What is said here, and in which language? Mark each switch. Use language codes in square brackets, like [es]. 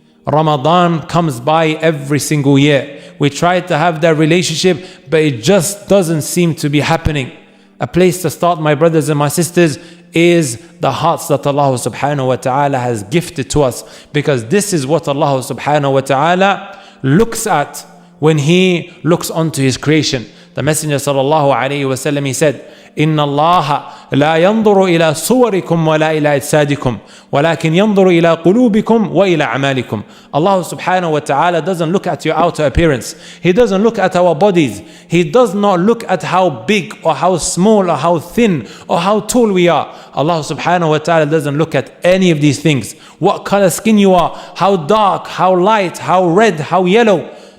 [en] Ramadan comes by every single year. We try to have that relationship, but it just doesn't seem to be happening. A place to start, my brothers and my sisters, is the hearts that Allah subhanahu wa ta'ala has gifted to us, because this is what Allah subhanahu wa ta'ala looks at when He looks onto His creation. The Messenger sallallahu alayhi wa sallam, he said, [ar] إِنَّ اللَّهَ لَا يَنْظُرُ إِلَى صُوَرِكُمْ وَلَا إِلَى أَجْسَادِكُمْ وَلَكِنْ يَنْظُرُ إِلَى قُلُوبِكُمْ وَإِلَى أَعْمَالِكُمْ. [en] Allah subhanahu wa ta'ala doesn't look at your outer appearance. He doesn't look at our bodies. He does not look at how big or how small or how thin or how tall we are. Allah subhanahu wa ta'ala doesn't look at any of these things. What color skin you are, how dark, how light, how red, how yellow.